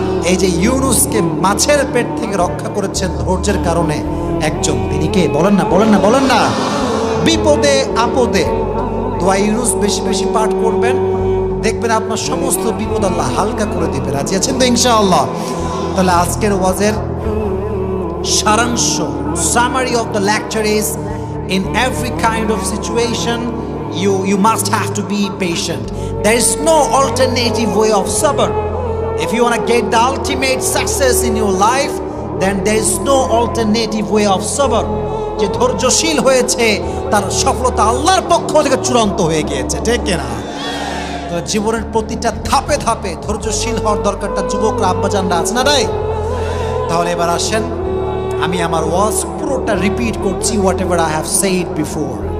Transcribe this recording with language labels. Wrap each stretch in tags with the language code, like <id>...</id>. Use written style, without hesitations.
<bn>এই যে ইউনুসকে মাছের পেট থেকে রক্ষা করেছেন ধৈর্যের কারণে একজন, তিনি কে? বলেন না, বলেন না, বলেন না। বিপদে আপদে দোয়া ইউনুস বেশি বেশি পাঠ করবেন, দেখবেন আপনার সমস্ত বিপদ আল্লাহ হালকা করে দিবে। রাজি আছেন তো ইনশাআল্লাহ? তাহলে আজকের ওয়াজের সারাংশ,</bn> <en>Summary of the lecture is, in every kind of situation you must have to be patient. There is no alternative way of sabr. If you want to get the ultimate success in your life, then there is no alternative way of sabr.</en> <bn>যে ধৈর্যশীল হয়েছে তার সফলতা আল্লাহর পক্ষ থেকে চূড়ান্ত হয়ে গিয়েছে, ঠিক কিনা? তো জীবনের প্রতিটা ধাপে ধাপে ধৈর্যশীল হওয়ার দরকারটা যুবকরা, আব্বাজানরা আছে না রাই? তাহলে এবার আসেন, আমি আমার ওয়াজ পুরোটা রিপিট করছি,</bn> <en>Whatever I have said before.</en>